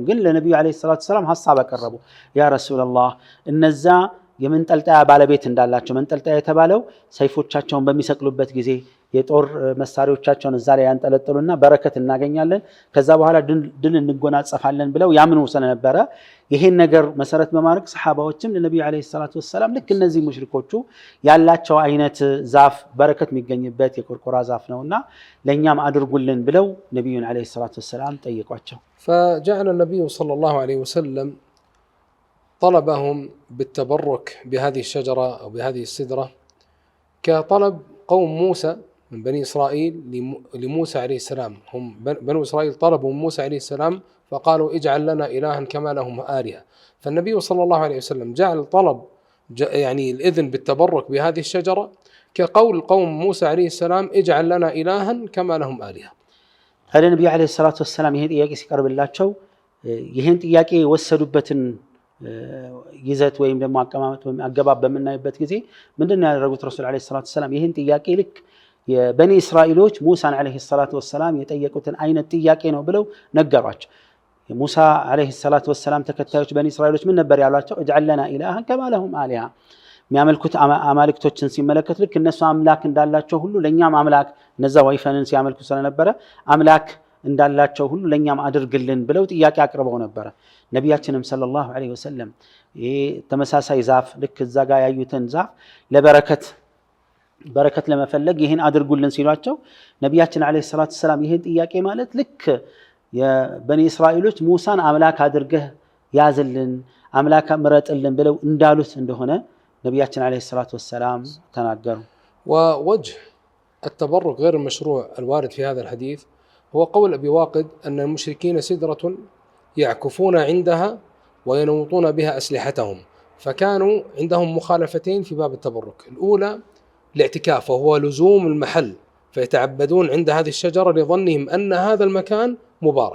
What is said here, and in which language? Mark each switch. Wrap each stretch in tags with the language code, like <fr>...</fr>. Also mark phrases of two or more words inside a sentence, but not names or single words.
<am>ግን ለነብዩ</am> <ar>عليه الصلاة السلام</ar> <am>ሐሳብ አቀረቡ።</am> <ar>يا رسول الله</ar> <am>እነዛ የመንጠልጠያ ባለቤት እንዳላቸው መንጠልጠያ የተባለው ሰይፎቻቸውን በሚሰቅሉበት ጊዜ የጦር መሳሪያዎቻቸውን እዛ ላይ ያንጠለጥሉና በረከት እናገኛለን ከዛ በኋላ ድል እንጎናጸፋለን ብለው ያምኑ ስለነበረ ይሄን ነገር መሰረት በማድረግ ሰሃባዎችም ለነብዩ</am> <ar>عليه الصلاة السلام</ar> <am>ልክ እነዚህ ሙሽሪኮቹ ያላቸው አይነት ዛፍ በረከት የሚገኝበት የቆርቆራ ዛፍ ነውና ለኛም አድርጉልን ብለው ነብዩን</am> <ar>عليه الصلاة السلام</ar> <am>ጠየቋቸው።</am> <ar>فجعل النبي صلى الله عليه وسلم طلبهم بالتبرك بهذه الشجرة أو بهذه السدرة كطلب قوم موسى من بني إسرائيل لموسى عليه السلام. هم بنو إسرائيل طلبوا من موسى عليه السلام فقالوا اجعل لنا إلها كما لهم آلهة، فالنبي صلى الله عليه وسلم جعل طلب يعني الإذن بالتبرك بهذه الشجرة كقول قوم موسى عليه السلام اجعل لنا إلها كما لهم آلهة. هذا النبي عليه الصلاة والسلام</ar> <am>ይሄን ጥያቄ ሲቀርብላቸው ይሄን ጥያቄ ወሰዱበትን ይዘት ወይም ደግሞ አቀማመጥ ወይም አገባብ በመናይበት ጊዜ ምንድነው ያደረጉት</am> <ar>رسول عليه الصلاة وسلم</ar> <am>ይሄን ጥያቄ ልክ የበኒ እስራኤሎች ሙሳን</am> <ar>عليه الصلاة وسلم</ar> <am>የጠየቁትን አይነት ጥያቄ ነው ብለው ነገሯቸው። የሙሳ</am> <ar>عليه الصلاة وسلم</ar> <am>ተከታዮች በኒ እስራኤሎች ምን ነበር ያሏቸው?</am> <ar>اجعل لنا إلها كما لهم آلهة</ar> <am>የሚያመልኩት አማልክቶችን ሲመለከት ልክ እነሱ አምላክ እንዳላቸው ሁሉ ለኛም አምላክ እነዛ ወይፈንን ሲያመልኩ ስለነበረ አምላክ እንዳላቸው ሁሉ ለኛም አድርግልን ብለው ጥያቄ አቅርበው ነበር። ነብያችንም</am> <ar>صلى الله عليه وسلم</ar> <am>ይሄ ተመሳሳይ ዛፍ ልክ እዛ ጋር ያዩትን ዛፍ በረከት ለመፈለግ ይሄን አድርጉልን ሲሏቸው ነብያችን</am> <ar>عليه الصلاة السلام</ar> <am>ይሄን ጥያቄ ማለት ልክ የበኒ እስራኤሎች ሙሳን አምላክ አድርገህ ያዝልን አምላክ ምረጥልን ብለው እንዳሉት እንደሆነ ነብያችን</am> <ar>عليه الصلاة والسلام</ar> <am>ተናገሩ።</am> <ar>ووجه التبرك غير المشروع الوارد في هذا الحديث هو قول أبي واقد أن المشركين سدرة يعكفون عندها وينوطون بها أسلحتهم، فكانوا عندهم مخالفتين في باب التبرك. الأولى الاعتكاف وهو لزوم المحل، فيتعبدون عند هذه الشجرة لظنهم أن هذا المكان مبارك.</ar>